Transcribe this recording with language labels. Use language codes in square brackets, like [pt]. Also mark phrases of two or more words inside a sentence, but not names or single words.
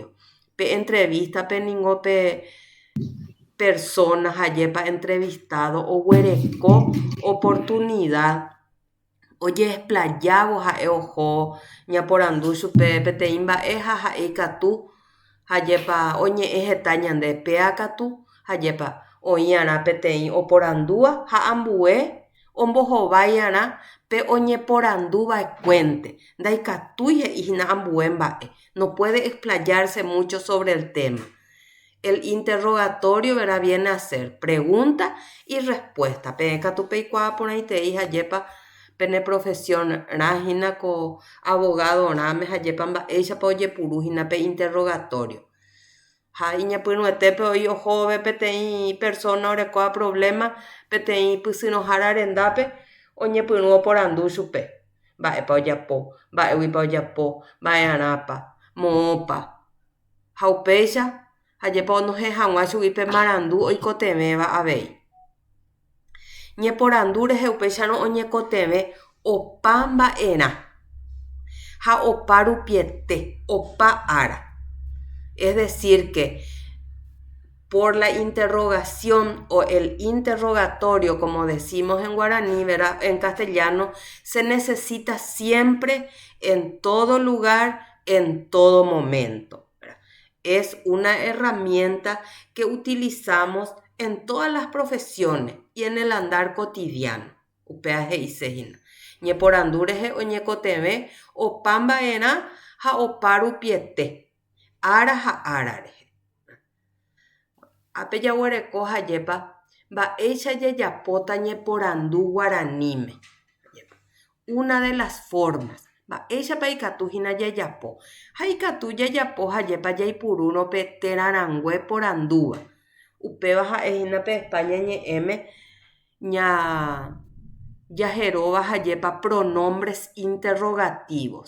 [gn] Pe entrevista pe niko pe persona hajépa entrevistado oguereko oportunidad ojehesplayávo ha'e oho ñaporandu chupe peteĩ mba'e ha ha'e katu hajépa oñe'ẽ heta ñande péakatu hajépa oĩ'arã peteĩ oporandúva ha ambue ombohovai'arã pe oñeporanduva'ekuénte. Ndaikatúi he'íhina ambue mba'e. [es] No puede explayarse mucho sobre el tema. El interrogatorio verá viene a ser pregunta y respuesta. [gn] Pe'ẽkatu peikuaa porãite'i hajépa pene profesión rahína ko abogado ráme hajépa mba'éichapa ojepuru hína pe interrogatorio. Ha iñapyrũetépe ohove peteĩ persona orekuaa problema peteĩ pysynohára rendápe oñepyrũ oporandu chupe. Mba'épa ojapo, mba'éguipa ojapo, mba'e'arãpa, moõpa. Ha upéicha hajépa onohẽ hag̃ua chugui pe marandu oikotevéva avei. Ñeporandu rehe upéicharõ oñekotevé opa mba'erã ha opa rupiete, opa ára. [es] Es decir que por la interrogación o el interrogatorio, como decimos en guaraní, ¿verdad? En castellano, se necesita siempre, en todo lugar, en todo momento, ¿verdad? Es una herramienta que utilizamos en todas las profesiones y en el andar cotidiano. [gn] Upea heisehina. Ñeporandu rehe oñekotevé opa mba'erã ha opa rupiete. Ára ha ára rehe. Ápe jaguereko hajépa mba'éicha jajapóta ñeporandu guaraníme. [es] Una de las formas. [gn] Mba'éichapa ikatu hína jajapo. Ha ikatu jajapo hajépa jaipurúrõ pe terarangue porandúva. Upéva ha'ehína pe España ñe'ẽme jaheróva hajépa [es] pronombres interrogativos.